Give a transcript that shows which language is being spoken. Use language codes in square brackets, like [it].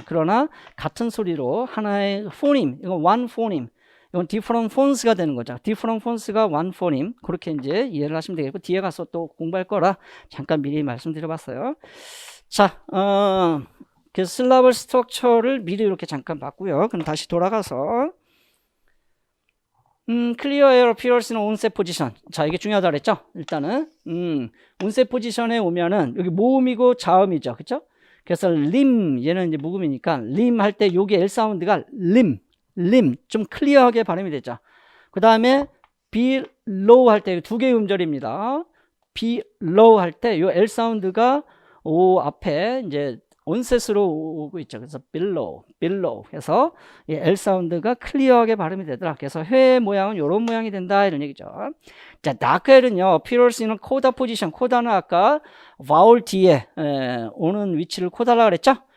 [ko] 그러나 같은 소리로 하나의 포님, 이건 one 포님, 이건 different phones가 되는 거죠. [en] different phones가 one phonem. [ko] 그렇게 이제 이해를 하시면 되겠고, 뒤에 가서 또 공부할 거라 잠깐 미리 말씀드려봤어요. 자, 그래서 슬라벌 스트럭처를 미리 이렇게 잠깐 봤고요. 그럼 다시 돌아가서 [en] clear air appears in onset position. [ko] 자, 이게 중요하다 그랬죠? 일단은 onset position에 오면은 여기 모음이고 자음이죠. 그렇죠? 그래서 림, 얘는 이제 묵음이니까 림 할 때 여기 L 사운드가 림 좀 클리어하게 발음이 되죠. 그 다음에 be low 할 때 2개의 음절입니다. be low 할 때 요 L 사운드가 O 앞에 이제 온셋으로 오고 있죠. 그래서 below 해서 이 L 사운드가 클리어하게 발음이 되더라. 그래서 회 모양은 이런 모양이 된다 이런 얘기죠. [en] 자, dark L은요 appears in coda position. [ko] 코다는 아까 vowel 뒤에 오는 위치를 코다라 그랬죠.